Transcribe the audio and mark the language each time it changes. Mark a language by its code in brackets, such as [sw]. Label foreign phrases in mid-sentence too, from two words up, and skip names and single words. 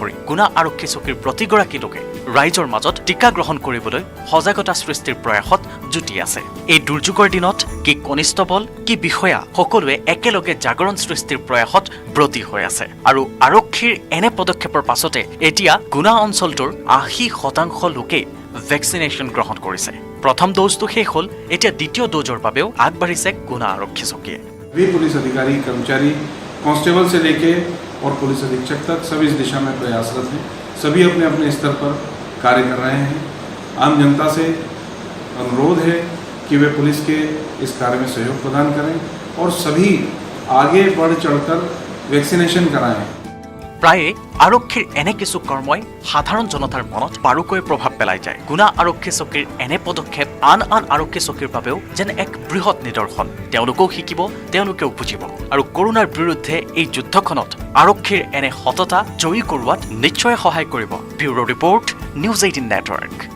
[as] ধৰি গুণা আৰক্ষী চকীৰ প্ৰতিগৰাকী লোকে ৰাইজৰ মাজত টিকা গ্ৰহণ কৰিবলৈ সজাগতা সৃষ্টিৰ প্ৰয়াসত জুটি আছে এই দুৰ্যোগৰ দিনত কি কনিষ্টবল কি বিষয়া সকলোৱে একেলগে জাগৰণ সৃষ্টিৰ প্ৰয়াসত ব্ৰতী হৈ আছে আৰু আৰক্ষীৰ এনে পদক্ষেপৰ পাছতে এতিয়া গুণা অঞ্চলটোৰ 80% লোকে ভেকচিনেশ্যন গ্ৰহণ কৰিছে প্ৰথম ড'জটো শেষ হ'ল এতিয়া দ্বিতীয় ড'জৰ বাবেও আগবাঢ়িছে গুণা আৰক্ষী চকীয়ে [hi] सभी पुलिस अधिकारी कर्मचारी कांस्टेबल से लेके और पुलिस अधीक्षक तक सभी इस दिशा में प्रयासरत हैं सभी अपने अपने स्तर पर कार्य कर रहे हैं आम जनता से अनुरोध है कि वे पुलिस के इस कार्य में सहयोग प्रदान करें और सभी आगे बढ़ चढ़कर वैक्सीनेशन कराएं [as] প্ৰায়ে আৰক্ষীৰ এনে কিছু কৰ্মই সাধাৰণ জনতাৰ মনত বাৰুকৈ প্ৰভাৱ পেলাই যায় গুণা আৰক্ষী চকীৰ এনে পদক্ষেপ আন আৰক্ষী চকীৰ বাবেও যেন এক বৃহৎ নিদৰ্শন তেওঁলোকেও শিকিব তেওঁলোকেও বুজিব আৰু কৰোনাৰ বিৰুদ্ধে এই যুদ্ধখনত আৰক্ষীৰ এনে সততা জয়ী কৰোৱাত নিশ্চয় সহায় কৰিব [en] bureau report [as] নিউজ 18 নেটৱৰ্ক